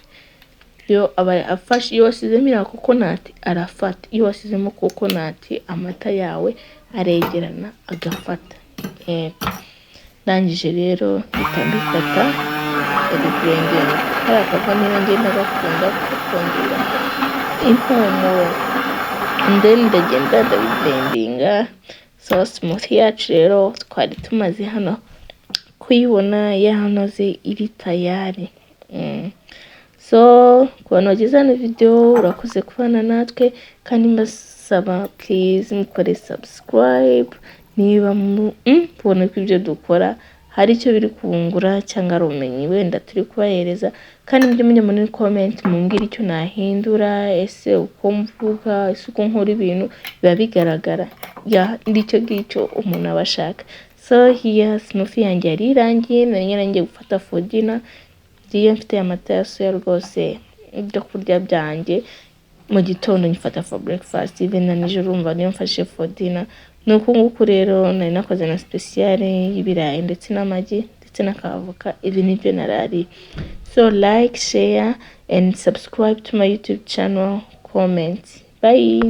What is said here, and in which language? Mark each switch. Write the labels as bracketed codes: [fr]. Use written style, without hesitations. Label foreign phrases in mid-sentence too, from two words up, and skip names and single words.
[rw] Yo aba afashe, iyo wasizemo ira coconut arafata, iyo wasizemo coconut amata yawe aregerana agafata. Ndangije rero bitambikata blending karakava niba ngenda gakunda kongera impumuro, and then ndagenda ndabiblendinga. So smoothie yacu rero twari tumaze hano kuyibona yanoze iri tayari. So kubana wagize hano video urakoze kubana natwe, kandi mbasaba please mukore subscribe niba mubona ko ibyo dukora hari icyo biri kubungura cyangwa ari ubumenyi wenda turi kubahereza. Kandi mujye mujya muri comment mumbwire icyo nahindura, ese uko mvuga, ese uko nkora ibintu biba bigaragara ndicyo ngicyo umuntu abashaka. [en] So here [rw] smoothie yanjye yari irangiye, nari gufata [en] for dinner. [rw] Ngiye mfite amata ya soya rwose, ibyo kurya byanjye mu gitondo nyifata [en] for breakfast, [rw] even na nijoro urumva niyo mfashe [en] for dinner. [rw] Nuko nguko rero nari nakoze na special y'ibirayi ndetse n'amagi ndetse n'akavoka. Ibi nibyo narari. [en] So like, share and subscribe to my YouTube channel, comment. Bye.